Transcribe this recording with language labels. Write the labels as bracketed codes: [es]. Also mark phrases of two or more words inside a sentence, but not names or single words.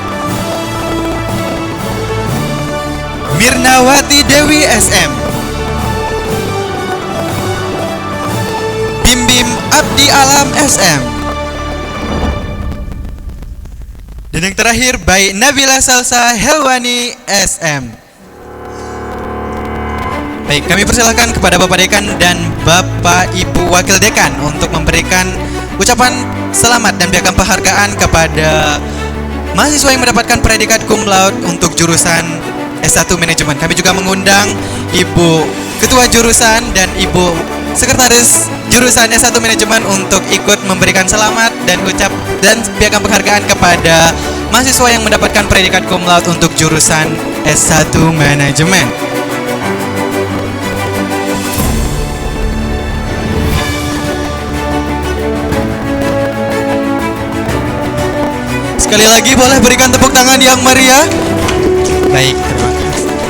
[id] Mirnawati Dewi SM, Bim Bim Abdi Alam SM, dan yang terakhir Baik Nabila Salsa Helwani SM. Baik, kami persilakan kepada Bapak Dekan dan Bapak Ibu Wakil Dekan untuk memberikan ucapan selamat dan piagam penghargaan kepada mahasiswa yang mendapatkan predikat [la] cum laude [id] untuk jurusan S1 Manajemen. Kami juga mengundang Ibu Ketua Jurusan dan Ibu Sekretaris Jurusan S1 Manajemen untuk ikut memberikan selamat dan piagam penghargaan kepada mahasiswa yang mendapatkan predikat [la] cum laude [id] untuk jurusan S1 Manajemen. Sekali lagi boleh berikan tepuk tangan yang meriah. Baik, terima kasih.